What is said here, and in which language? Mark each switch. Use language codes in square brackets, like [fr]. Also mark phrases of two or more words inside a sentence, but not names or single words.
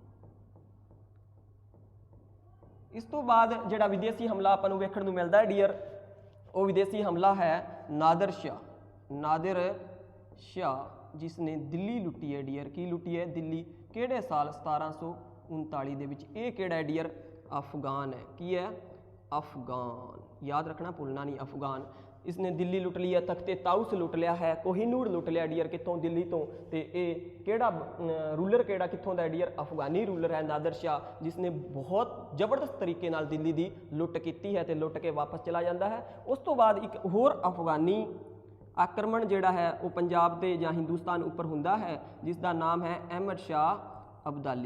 [pa] ਇਸ ਤੋਂ ਬਾਅਦ ਜਿਹੜਾ ਵਿਦੇਸ਼ੀ ਹਮਲਾ ਆਪਾਂ ਨੂੰ ਵੇਖਣ ਨੂੰ ਮਿਲਦਾ ਹੈ ਡੀਅਰ, ਉਹ ਵਿਦੇਸ਼ੀ ਹਮਲਾ ਹੈ ਨਾਦਰ ਸ਼ਾਹ, ਜਿਸ ਨੇ ਦਿੱਲੀ ਲੁੱਟੀ ਹੈ ਡੀਅਰ। ਕੀ ਲੁੱਟੀ ਹੈ? ਦਿੱਲੀ। ਕਿਹੜੇ ਸਾਲ? 1739 ਦੇ ਵਿੱਚ। ਇਹ ਕਿਹੜਾ ਹੈ ਡੀਅਰ? ਅਫਗਾਨ ਹੈ। ਕੀ ਹੈ? ਅਫਗਾਨ। ਯਾਦ ਰੱਖਣਾ, ਭੁੱਲਣਾ ਨਹੀਂ, ਅਫਗਾਨ। [hi] इसने दिल्ली लुट ली है, तख्ते ताउस लुट लिया है, कोहिनूर लुट लिया डियर कितों? [pa] ਦਿੱਲੀ ਤੋ। ਤੇ ਕੇੜਾ ਰੂਲਰ ਕੇੜਾ ਕਿੱਥੋਂ ਦਾ ਡੀਅਰ? [hi] अफगानी रूलर है नादर शाह, जिसने बहुत जबरदस्त तरीके [pa] ਨਾਲ ਦਿੱਲੀ ਦੀ [hi] लुट की है ते लुट के वापस चला जाता है। [pa] ਉਸ ਤੋ ਬਾਅਦ ਇਕ ਹੋਰ ਅਫ਼ਗਾਨੀ ਆਕ੍ਰਮਣ ਜਿਹੜਾ ਹੈ ਵੋ ਪੰਜਾਬ ਤੇ ਜਾਂ ਹਿੰਦੁਸਤਾਨ ਉਪਰ ਹੁੰਦਾ ਹੈ, ਜਿਸਕਾ ਨਾਮ ਹੈ ਅਹਿਮਦ ਸ਼ਾਹ ਅਬਦਾਲੀ।